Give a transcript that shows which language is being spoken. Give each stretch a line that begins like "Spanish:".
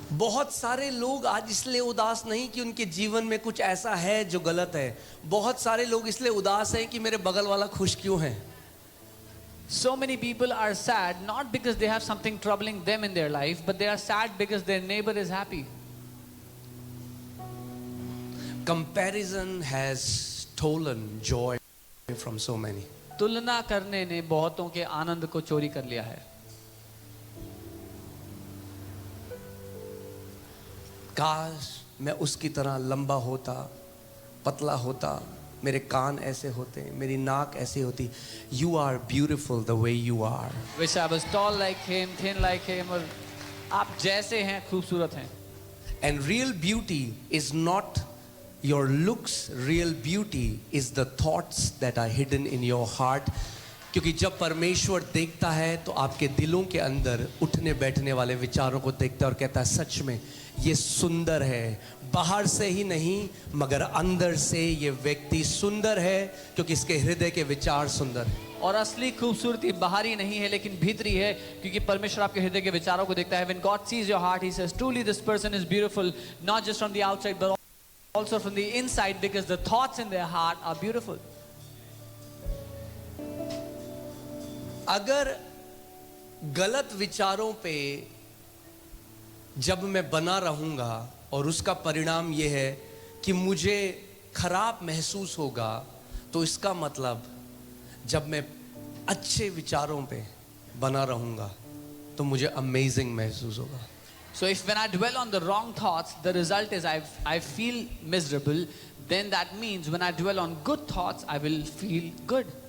Hindi: बहुत सारे लोग आज इसलिए उदास नहीं कि उनके जीवन में कुछ ऐसा है जो गलत है, बहुत सारे लोग इसलिए उदास हैं कि मेरे बगल वाला खुश क्यों है।
English: So many people are sad not because they have something troubling them in their life, but they are sad because their neighbor is happy. Comparison has stolen joy from so many.
Hindi: तुलना करने ने बहुतों के आनंद को चोरी कर लिया है। काश मैं उसकी तरह लंबा होता, पतला होता, मेरे कान ऐसे होते, मेरी नाक ऐसी होती।
English: You are beautiful the way you are. Wish I was tall like him, thin like him,
Hindi: और आप जैसे हैं खूबसूरत हैं।
English: And real beauty is not your looks, real beauty is the thoughts that are hidden in your heart.
Hindi: क्योंकि जब परमेश्वर देखता है तो आपके दिलों के अंदर उठने बैठने वाले विचारों को देखता है और कहता है सच में ये सुंदर है, बाहर से ही नहीं मगर अंदर से ये व्यक्ति सुंदर है क्योंकि इसके हृदय के विचार सुंदर है। और असली खूबसूरती बाहरी नहीं है लेकिन भीतरी है, क्योंकि परमेश्वर आपके हृदय के विचारों को देखता है।
English: When God sees your heart, He says, truly this person is beautiful, not just from the outside but also from the inside, because the thoughts in their heart are beautiful.
Hindi: अगर गलत विचारों पे जब मैं बना रहूंगा और उसका परिणाम यह है कि मुझे खराब महसूस होगा, तो इसका मतलब जब मैं अच्छे विचारों पे बना रहूंगा तो मुझे अमेजिंग महसूस होगा।
English: So if when I dwell on the wrong thoughts, the result is I feel miserable, then that means when I dwell on good thoughts, I will feel good.